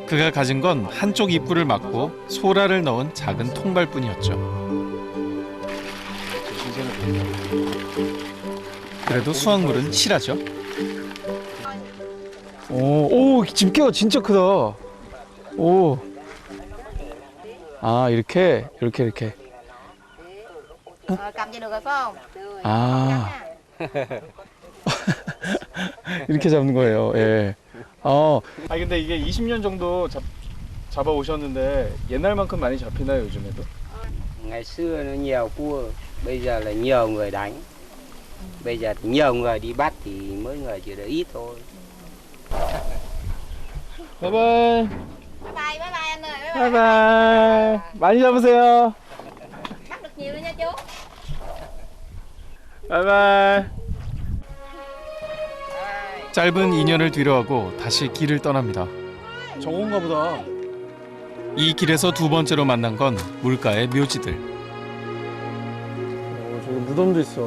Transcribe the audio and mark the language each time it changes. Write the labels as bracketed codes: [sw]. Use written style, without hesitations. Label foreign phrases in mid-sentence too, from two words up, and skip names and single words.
[ko] 그가 가진 건 한쪽 입구를 막고 소라를 넣은 작은 통발뿐이었죠. 그래도 수확물은 실하죠. 오, 집게가 진짜 크다. 오. 아, 이렇게. [vi] Cầm cho được rồi phải không? [ko] 아. 이렇게 잡는 거예요. 예. 아니 근데 이게 20년 정도 잡아 오셨는데 옛날만큼 많이 잡히나요, 요즘에도? [vi] Ngày xưa nó nhiều cua, bây giờ là nhiều người đánh. Bây giờ thì nhiều người đi bắt thì mỗi người chỉ được ít thôi. [en] bye bye. Bye bye [vi] anh ơi. [en] bye bye. [ko] 많이 잡으세요. [vi] Bắt được nhiều luôn nha chú. [en] bye bye. [ko] 짧은 인연을 뒤로하고 다시 길을 떠납니다. 저건가 보다. 이 길에서 두 번째로 만난 건 물가의 묘지들. 저기 무덤도 있어.